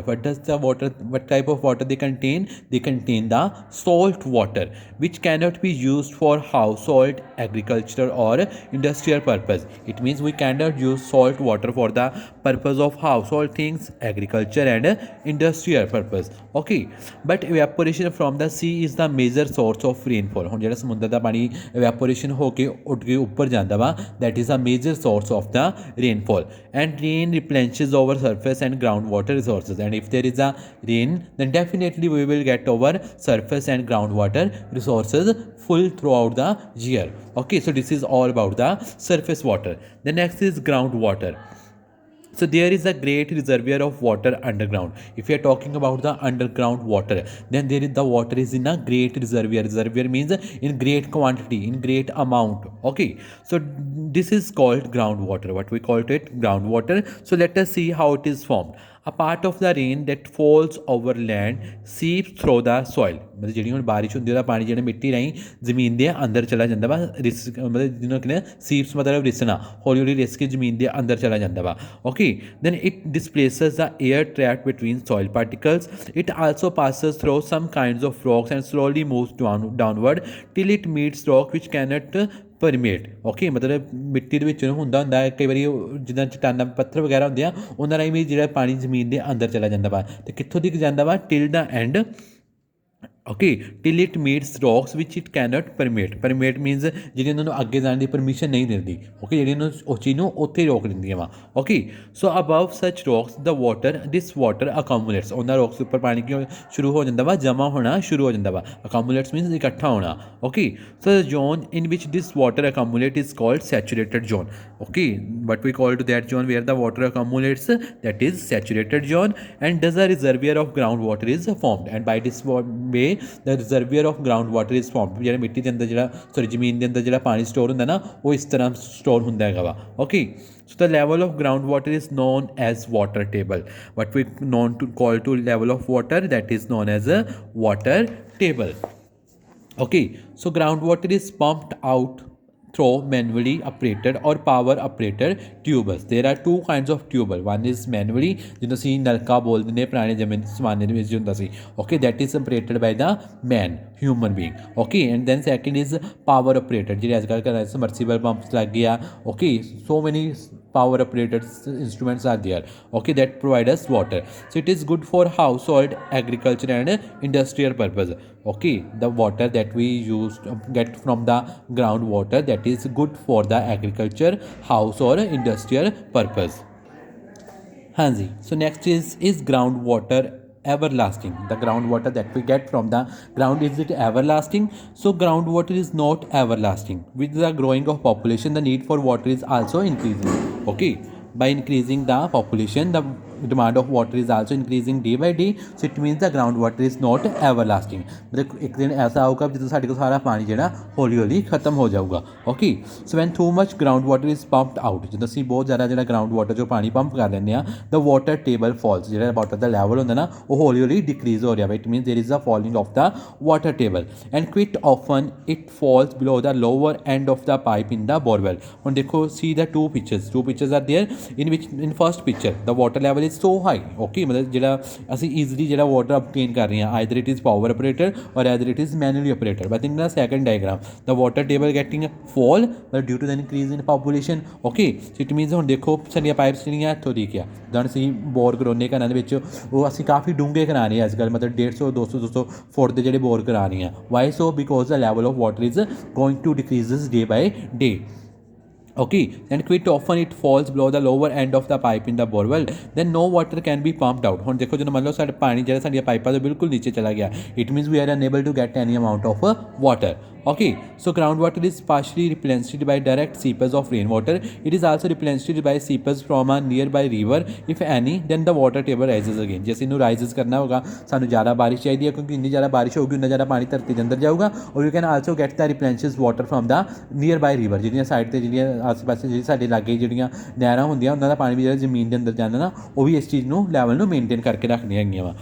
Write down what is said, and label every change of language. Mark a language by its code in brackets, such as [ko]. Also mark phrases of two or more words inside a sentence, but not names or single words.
[en] What type of water they contain? They contain the salt water, which cannot be used for household, agriculture, or industrial purpose. It means we cannot use salt water for the purpose of household things, agriculture, and industrial purpose. Okay, but evaporation from the sea is the major source of rainfall. [pa] ਹੁਣ ਜਿਹੜਾ ਸਮੁੰਦਰ ਦਾ ਪਾਣੀ evaporation ਹੋ ਕੇ ਉੱਡ ਕੇ ਉੱਪਰ ਜਾਂਦਾ ਵਾ, [en] that is a major source of the rainfall. And rain replenishes our surface and groundwater resources. And if there is a rain, then definitely we will get our surface and groundwater resources full throughout the year. Okay, so this is all about the surface water. The next is groundwater. So there is a great reservoir of water underground. If you are talking about the underground water, then the water is in a great reservoir. Reservoir means in great quantity, in great amount. Okay, so this is called groundwater. What we call it? Groundwater. So let us see how it is formed. A part of the rain that falls over land seeps through the soil. [pa] मतलब ਜਿਹੜੀ ਹੁਣ ਬਾਰਿਸ਼ ਹੁੰਦੀ ਉਹਦਾ ਪਾਣੀ ਜਿਹੜਾ ਮਿੱਟੀ ਰਾਹੀਂ ਜ਼ਮੀਨ ਦੇ ਅੰਦਰ ਚਲਾ ਜਾਂਦਾ ਵਾ, ਮਤਲਬ ਜਿਹਨੂੰ ਕਹਿੰਦੇ ਸੀਪਸ ਮਤਲਬ ਰਿਸਣਾ, ਹੌਲੀ ਹੌਲੀ ਰਿਸ ਕੇ ਜ਼ਮੀਨ ਦੇ ਅੰਦਰ ਚਲਾ ਜਾਂਦਾ ਵਾ. ਓਕੇ, [en] then it displaces the air trapped between soil particles. It also passes through some kinds of rocks and slowly moves downward till it meets rock which cannot ਪਰਮੇਟ. [pa] ਓਕੇ, ਮਤਲਬ ਮਿੱਟੀ ਦੇ ਵਿੱਚ ਹੁੰਦਾ ਕਈ ਵਾਰੀ ਜਿੱਦਾਂ ਚਟਾਨਾਂ ਪੱਥਰ ਵਗੈਰਾ ਹੁੰਦੇ ਆ, ਉਹਨਾਂ ਰਾਹੀਂ ਵੀ ਜਿਹੜਾ ਪਾਣੀ ਜ਼ਮੀਨ ਦੇ ਅੰਦਰ ਚਲਾ ਜਾਂਦਾ ਵਾ. ਅਤੇ ਕਿੱਥੋਂ ਤੱਕ ਜਾਂਦਾ ਵਾ? [en] till the end. Okay, till it meets rocks which it cannot permeate. permeate means [pa] ਜਿਹੜੀ ਉਹਨਾਂ ਨੂੰ ਅੱਗੇ ਜਾਣ ਦੀ ਪਰਮਿਸ਼ਨ ਨਹੀਂ ਦਿੰਦੀ. ਓਕੇ, ਜਿਹੜੀ ਉਹਨੂੰ ਉਸ ਚੀਜ਼ ਨੂੰ ਉੱਥੇ ਰੋਕ ਦਿੰਦੀਆਂ ਵਾ. [en] Okay, so above such rocks this water accumulates. [pa] ਉਹਨਾਂ ਰੌਕਸ ਉੱਪਰ ਪਾਣੀ ਕਿਉਂ ਸ਼ੁਰੂ ਹੋ ਜਾਂਦਾ ਵਾ? ਜਮ੍ਹਾਂ ਹੋਣਾ ਸ਼ੁਰੂ ਹੋ ਜਾਂਦਾ ਵਾ. [en] accumulates means [pa] ਇਕੱਠਾ ਹੋਣਾ. [en] Okay, so the zone in which this water accumulate is called saturated zone. Okay, what we call to that zone where the water accumulates, that is saturated zone. And thus a reservoir of groundwater is formed, and by this way the reservoir of groundwater is formed. [pa] ਜਿਹੜਾ ਮਿੱਟੀ ਦੇ ਅੰਦਰ ਜਿਹੜਾ ਜ਼ਮੀਨ ਦੇ ਅੰਦਰ ਜਿਹੜਾ ਪਾਣੀ ਸਟੋਰ ਹੁੰਦਾ ਨਾ, ਉਹ ਇਸ ਤਰ੍ਹਾਂ ਸਟੋਰ ਹੁੰਦਾ ਹੈਗਾ ਵਾ. [en] Okay, so the level of groundwater is known as water table. What we call to level of water, that is known as a water table. Okay, so groundwater is pumped out through manually operated or power operated tubes. There are two kinds of tubes. One is manually, [pa] ਜਿਹਨੂੰ ਅਸੀਂ ਨਲਕਾ ਬੋਲਦੇ ਨੇ ਪੁਰਾਣੇ ਜ਼ਮਾਨੇ ਦੇ ਵਿੱਚ ਹੁੰਦਾ ਸੀ. [en] Okay, that is operated by the man, human being. Okay, and then second is power operated, [pa] ਜਿਹੜੇ ਅੱਜ ਕੱਲ੍ਹ ਘਰਾਂ [en] submersible pumps [pa] ਲੱਗ ਗਏ ਆ. [en] Okay, so many power operated instruments are there. Okay, that provide us water. So it is good for household, agriculture, and industrial purpose. Okay, the water that we use get from the groundwater, that is good for the agriculture, house, or industrial purpose. Hanji, so next is groundwater everlasting? The groundwater that we get from the ground, is it everlasting? So groundwater is not everlasting. With the growing of population, the need for water is also increasing. Okay, by increasing the population, the demand of water is also increasing day by day, so it means the groundwater is not everlasting. [pa] ਮਤਲਬ ਇੱਕ ਦਿਨ ਐਸਾ ਆਊਗਾ ਜਦੋਂ ਸਾਡੇ ਕੋਲ ਸਾਰਾ ਪਾਣੀ ਜਿਹੜਾ ਹੌਲੀ ਹੌਲੀ ਖਤਮ ਹੋ ਜਾਊਗਾ. [en] Okay, so when too much ground water is pumped out, [pa] ਜਦੋਂ ਅਸੀਂ ਬਹੁਤ ਜ਼ਿਆਦਾ ਜਿਹੜਾ [en] ground water [pa] ਜੋ ਪਾਣੀ ਪੰਪ ਕਰ ਲੈਂਦੇ ਆ, [en] the water table falls, [pa] ਜਿਹੜਾ ਵਾਟਰ ਦਾ ਲੈਵਲ ਹੁੰਦਾ ਨਾ ਉਹ ਹੌਲੀ ਹੌਲੀ ਡਿਕਰੀਜ਼ ਹੋ ਰਿਹਾ ਵਾ. [en] It means there is a falling of the water table and quite often it falls below the lower end of the pipe in the borewell. [pa] ਹੁਣ ਦੇਖੋ, [en] see the two pictures are there in which in first picture the water level is so high. [pa] ਓਕੇ, ਮਤਲਬ ਜਿਹੜਾ ਅਸੀਂ ਈਜ਼ਲੀ ਜਿਹੜਾ [en] water obtain [pa] ਕਰ ਰਹੇ ਹਾਂ, [en] either it is power operator or either it is manually operator. But in the second diagram the water table getting fall but due to the increase in population. Okay, so it means [pa] ਹੁਣ ਦੇਖੋ ਸਾਡੀਆਂ ਪਾਈਪਸ ਜਿਹੜੀਆਂ ਇੱਥੋਂ ਦੀ ਕਿਆ ਦਨ ਅਸੀਂ ਬੋਰ ਕਰਾਉਂਦੇ ਘਰਾਂ ਦੇ ਵਿੱਚ, ਉਹ ਅਸੀਂ ਕਾਫੀ ਡੂੰਘੇ ਕਰਾ ਰਹੇ ਹਾਂ ਅੱਜ ਕੱਲ੍ਹ, ਮਤਲਬ 150 200 ਫੁੱਟ ਦੇ ਜਿਹੜੇ ਬੋਰ ਕਰਾ ਰਹੇ ਹਾਂ. [en] Why so? Because the level of water is going to decreases day by day. Okay, and quite often it falls below the lower end of the pipe in the borewell, then no water can be pumped out. [pa] ਹੁਣ ਦੇਖੋ ਜਦੋਂ ਮੰਨ ਲਓ ਸਾਡਾ ਪਾਣੀ ਜਿਹੜਾ ਸਾਡੀਆਂ ਪਾਈਪਾਂ ਤੋਂ ਬਿਲਕੁਲ ਨੀਚੇ ਚਲਾ ਗਿਆ, [en] it means we are unable to get any amount of water. Okay, so groundwater is partially replenished by direct seepage of rainwater. It is also replenished by seepage from a nearby river if any, then the water table rises again. [pa] ਜੇ ਅਸੀਂ ਇਹਨੂੰ ਰਾਈਜ਼ਸ ਕਰਨਾ ਹੋਗਾ ਸਾਨੂੰ ਜ਼ਿਆਦਾ ਬਾਰਿਸ਼ ਚਾਹੀਦੀ ਹੈ, ਕਿਉਂਕਿ ਇੰਨੀ ਜ਼ਿਆਦਾ ਬਾਰਿਸ਼ ਹੋਊਗੀ ਉਨਾ ਜ਼ਿਆਦਾ ਪਾਣੀ ਧਰਤੀ ਦੇ ਅੰਦਰ ਜਾਊਗਾ. [en] Or you can also get the replenishes water from the near by river. [pa] ਜਿਹੜੀਆਂ ਸਾਈਡ 'ਤੇ ਜਿਹੜੀਆਂ ਆਸ ਪਾਸੇ ਜਿਹੜੀ ਸਾਡੇ ਲਾਗੇ ਜਿਹੜੀਆਂ ਨਹਿਰਾਂ ਹੁੰਦੀਆਂ ਉਹਨਾਂ ਦਾ ਪਾਣੀ ਵੀ ਜਿਹੜਾ ਜ਼ਮੀਨ ਦੇ ਅੰਦਰ ਜਾਂਦਾ ਨਾ, ਉਹ ਵੀ ਇਸ ਚੀਜ਼ ਨੂੰ ਲੈਵਲ ਨੂੰ ਮੇਨਟੇਨ ਕਰਕੇ ਰੱਖਣੀਆਂ ਹੈਗੀਆਂ ਵਾ.